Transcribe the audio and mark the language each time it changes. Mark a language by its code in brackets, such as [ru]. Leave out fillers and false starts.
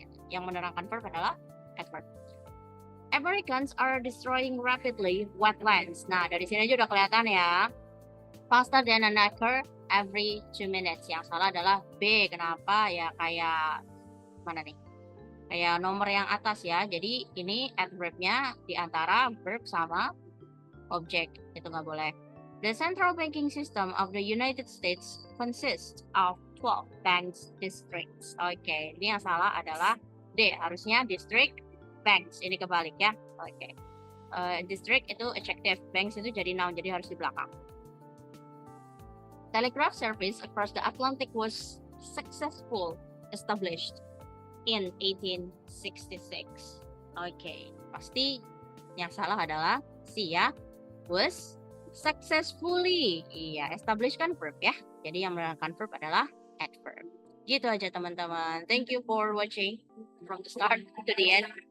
[id] Yang menerangkan verb adalah adverb. [en] Americans are destroying rapidly wetlands. [id] Nah, dari sini aja udah kelihatan ya. [en] Faster than an acre every 2 minutes. [id] Yang salah adalah B. Kenapa? Ya kayak mana nih? Kayak nomor yang atas ya. Jadi ini adverbnya di antara verb sama objek. Itu nggak boleh. [en] The central banking system of the United States consists of 12 banks districts. [id] Oke, ini yang salah adalah D. Harusnya district banks, ini kebalik ya. Oke. District itu adjective, banks itu jadi noun, jadi harus di belakang. [en] Telegraph service across the Atlantic was successful established in 1866. [id] Oke, pasti yang salah adalah C ya. [en] Was successfully. [id] Iya, establish kan verb ya. Jadi yang menerangkan verb adalah adverb. Gitu aja teman-teman. [en] Thank you for watching from the start to the end.